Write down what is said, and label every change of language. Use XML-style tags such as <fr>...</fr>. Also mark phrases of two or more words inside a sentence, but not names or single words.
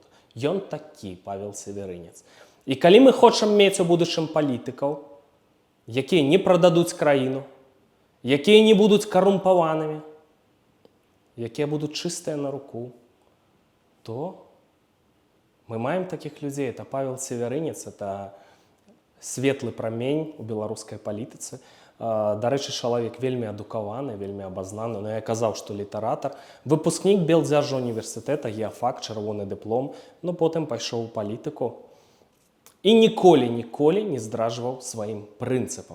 <be>Ён такі, Павел Севярынец. І калі мы хочам мець у будучым палітыкаў, якія не прададуць краіну, якія не будуць карумпаванымі, якія будуць чыстыя на руку, Хто? Мы маем</be> <ru>таких людей. Это Павел Северинец, это светлый</ru> <be>промень у беларускай палітыцы. Дарэчы, чалавек вельмі адукаваны, вельмі абазнаны, но я казаў, што літаратар. Выпускнік Белдзяржа універсітэта, геафак, чырвоны дыплом, но потым пайшоў у палітыку. І ніколі не здраджваў сваім прынцыпам.</be>